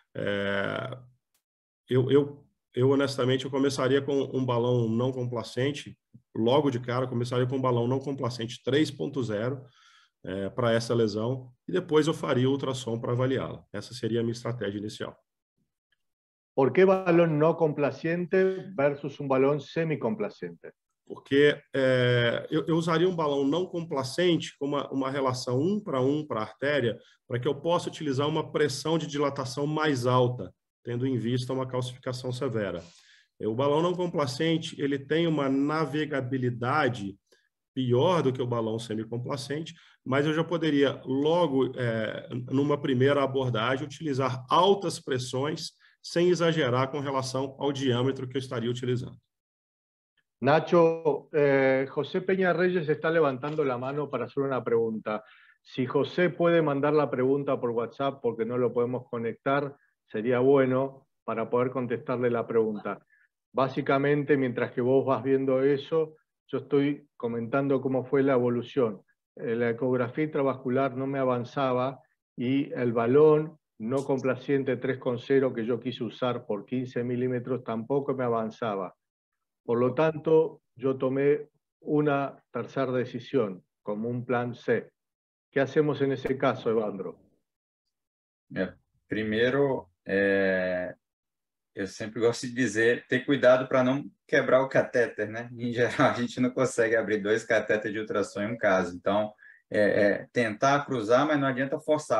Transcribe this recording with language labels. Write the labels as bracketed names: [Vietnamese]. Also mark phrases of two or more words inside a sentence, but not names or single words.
[Portuguese] Eu honestamente, eu começaria com um balão não complacente, logo de cara, começaria com um balão não complacente 3.0 para essa lesão, e depois eu faria o ultrassom para avaliá-la. Essa seria a minha estratégia inicial. [Spanish] ¿Por qué balón no complaciente versus un balón semicomplacente? [Portuguese] Porque eu usaria um balão não complacente com uma relação 1 para a artéria, para que eu possa utilizar uma pressão de dilatação mais alta, tendo em vista uma calcificação severa. O balão não complacente, ele tem uma navegabilidade pior do que o balão semicomplacente, mas eu já poderia logo, numa primeira abordagem, utilizar altas pressões sem exagerar com relação ao diâmetro que eu estaria utilizando. [Spanish] Nacho, José Peña Reyes está levantando la mano para hacer una pregunta. Si José puede mandar la pregunta por WhatsApp porque no lo podemos conectar, sería bueno para poder contestarle la pregunta. Básicamente, mientras que vos vas viendo eso, yo estoy comentando cómo fue la evolución. La ecografía intravascular no me avanzaba y el balón no complaciente 3.0 que yo quise usar por 15 milímetros tampoco me avanzaba. Por lo tanto, yo tomé una tercera decisión, como un plan C. ¿Qué hacemos en ese caso, Evandro? [Portuguese] Primeiro, eu sempre gosto de dizer, ter cuidado para não quebrar o catéter, né? Em geral, a gente não consegue abrir 2 catéteres de ultrassom em um caso. Então, tentar cruzar, mas não adianta forçar.